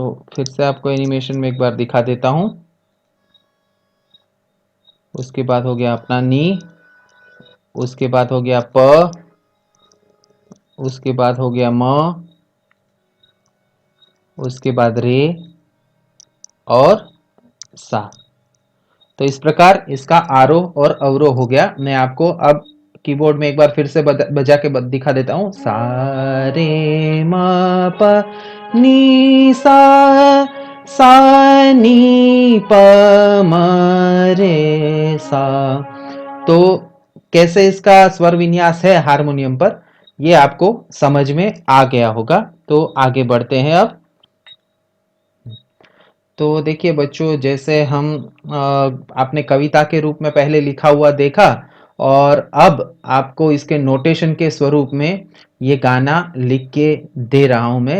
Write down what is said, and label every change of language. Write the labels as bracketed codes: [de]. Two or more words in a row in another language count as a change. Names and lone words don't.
[hi] तो फिर से आपको एनिमेशन में एक बार दिखा देता हूं। उसके बाद हो गया अपना नी, उसके बाद हो गया प, उसके बाद हो गया म, उसके बाद रे, और सा। तो इस प्रकार इसका आरोह और अवरोह हो गया। मैं आपको अब कीबोर्ड में एक बार फिर से बजा के दिखा देता हूं। सा रे म प नी सा, सा नी प म रे सा। तो कैसे इसका स्वर विन्यास है हारमोनियम पर, ये आपको समझ में आ गया होगा। तो आगे बढ़ते हैं अब। तो देखिए बच्चों, जैसे हम आपने कविता के रूप में पहले लिखा हुआ देखा, और अब आपको इसके नोटेशन के स्वरूप में ये गाना लिख के दे रहा हूं मैं।